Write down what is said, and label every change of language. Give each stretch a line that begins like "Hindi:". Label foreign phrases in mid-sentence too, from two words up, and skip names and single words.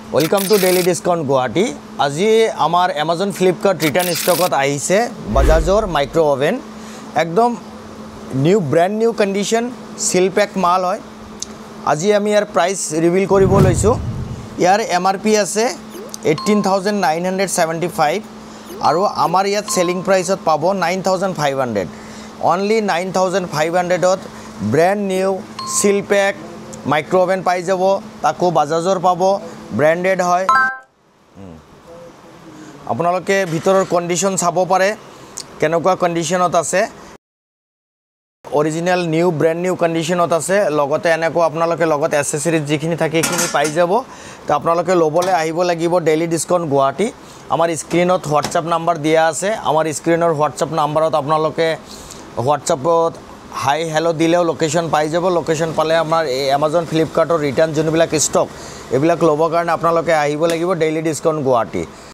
English: Welcome to Daily Discount Guwahati.
Assamese: আজি আমাৰ এমাজন ফ্লিপকাৰ্ট
English: return stockত
Assamese: আহিছে বজাজৰ
English: micro oven
Assamese: একদম
English: new brand new condition seal pack
Assamese: মাল হয়। আজি আমি ইয়াৰ
English: price reveal
Assamese: কৰিব লৈছোঁ। ইয়াৰ MRP আছে 18,975 আৰু আমাৰ ইয়াত
English: selling priceত
Assamese: পাব 9,500
English: only 9,500 brand new seal pack micro oven
Assamese: পাই যাব। তাকো বজাজৰ পাব ব্ৰেণ্ডেড হয়। আপোনালোকে ভিতৰৰ কণ্ডিচন চাব পাৰে কেনেকুৱা কণ্ডিচনত আছে।
English: original new brand new conditionত
Assamese: আছে। লগতে এনেকুৱা আপোনালোকে লগত এক্সেছৰিজ যিখিনি থাকে এইখিনি পাই যাব। তো আপোনালোকে ল'বলৈ আহিব লাগিব ডেইলি ডিস্কাউণ্ট গুৱাহাটী। আমাৰ স্ক্ৰীনত হোৱাটছএপ নম্বৰ দিয়া আছে। আমাৰ স্ক্ৰীনৰ হোৱাটছএপ নম্বৰত আপোনালোকে হোৱাটছএপত
English: hi hello
Assamese: দিলেও লোকেচন পাই যাব। লোকেচন পালে আমাৰ এমাজন ফ্লিপকাৰ্টৰ ৰিটাৰ্ণ যিবিলাক ষ্টক এইবিলাক ল'বৰ কাৰণে আপোনালোকে আহিব লাগিব ডেইলি ডিস্কাউণ্ট গুৱাহাটী।